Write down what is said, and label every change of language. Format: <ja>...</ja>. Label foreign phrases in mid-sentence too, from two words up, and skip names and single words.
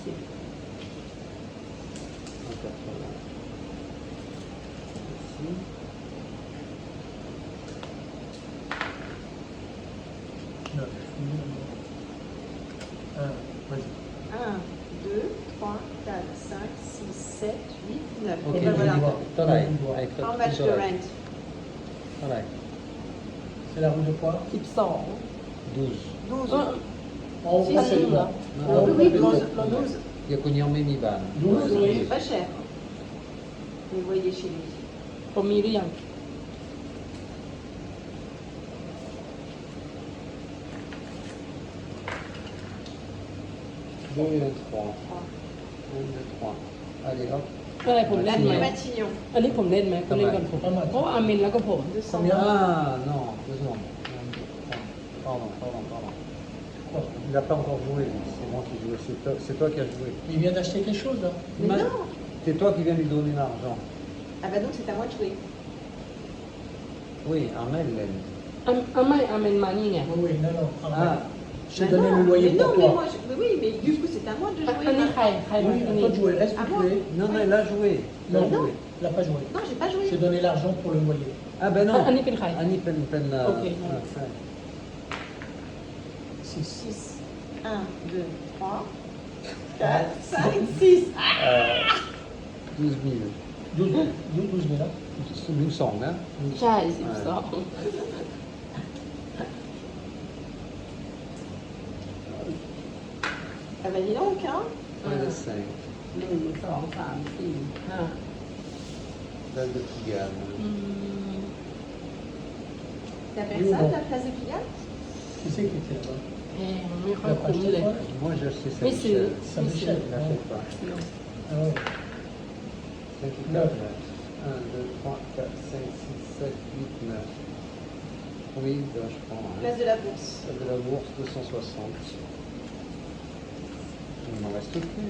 <fr>180. Ici. Non. 1, vas-y. 1, 2, 3, 4, 5, 6, 7, 8, 9. Ok, Et ben voilà. Voilà, Tu dois. avec</fr> <en>How much the</en> <fr>voilà.</fr> <en>rent?</en> <fr>Voilà, C'est la rue de quoi? 12 12. 12. Ah, En haut, Si, c'est si. quoi? Non, En haut, oui, c'est 12. quoi? 12. Il y a qu'on y en met mi ban. 12, C'est oui. pas cher. Vous voyez chez lui.</fr> <th>ผมมีหรือยัง</th> <fr>2 et 3. 1, 2, 3. Allez, hop.</fr> <th>อะไรผมเล่นไหม</th> <fr>Les Matignon.</fr> <th>อันนี้ผมเล่นไหมก็เล่นกันผมเพราะว่าอามินแล้วก็ผม</th> <fr>200. Combien? Ah, non, 2 secondes. 1, 2, 3. Pardon. Quoi? Il n'a pas encore joué, lui. C'est moi qui joue. C'est toi qui as joué. Il vient d'acheter quelque chose là? Mais Ma- non. C'est toi qui viens lui donner l'argent. Ah bah donc c'est à moi de jouer. Oui, Armel, elle.</fr> <th>อาไม่อามินมานี่ไง</th> <fr>Oui, oui, non, non. Ah, Je t'ai Bah donné non, le loyer mais pour non, mais toi. moi, mais oui, mais du coup c'est à moi de</fr> <th>อัน</th> <fr>jouer.</fr> <th>นี้ใครใครมา</th> <fr>Oui,</fr> <th>อัน</th> <fr>à</fr> <th>นี้</th> <fr>toi de jouer, reste Ah où bon? tu es. non, elle a joué. Elle a Mais non. joué. Il n'a pas joué. J'ai pas joué. J'ai donné l'argent pour le loyer. Ah ben non.</fr> <th>อันนี้เป็นใคร อันนี้เป็น โอเค ใช่</th> <fr>6. 6. 1, 2, 3, 4, 5, 6. 12 000. 12 000 là.</fr> <th>1200 นะ ใช่12</th> <fr>Ah bah dis donc, hein. Ouais, le 5. 1 2 3 4 5 Place de Pigalle. T'as Oui, personne bon. à la place de Pigalle? Qui c'est qui était là-bas?</fr> <th>แพงไม่ค่อ</th> <fr>Tu</fr> <th>ย</th> <fr>l'as pas</fr> <th>คุ้ม</th> <fr>acheté</fr> <th>เลย</th> <fr>toi? Moi j'ai acheté Mais Saint-Michel. c'est- Saint-Michel. Je n'achète pas. Ah ouais. 5 1, 2, 3, 4, 5, 6, 7, 8, 9. Oui, ben, je prends. Hein. Place de la Bourse. Celle de la bourse, 260. Il m'en reste plus.</fr>